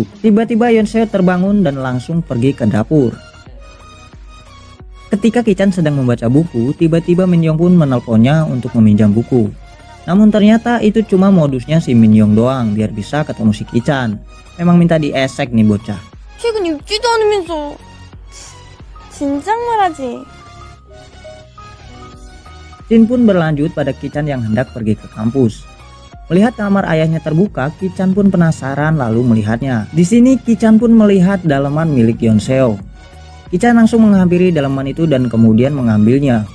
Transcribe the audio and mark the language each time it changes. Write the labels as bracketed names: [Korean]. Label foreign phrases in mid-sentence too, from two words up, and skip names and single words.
[Indonesian] Tiba-tiba Yeon Seo terbangun dan langsung pergi ke dapur. Ketika Ki-chan sedang membaca buku, tiba-tiba Min Yong pun menelponnya untuk meminjam buku. Namun ternyata itu cuma modusnya si Min Yong doang biar bisa ketemu si Ki-chan. Memang minta diesek nih bocah. [Korean] 책은 읽지도 않으면서 진작 말하지. [Indonesian] Scene pun berlanjut pada Ki-chan yang hendak pergi ke kampus. Melihat kamar ayahnya terbuka, Ki-chan pun penasaran lalu melihatnya. Di sini Ki-chan pun melihat daleman milik Yeon Seo. Ki-chan langsung menghampiri daleman itu dan kemudian mengambilnya.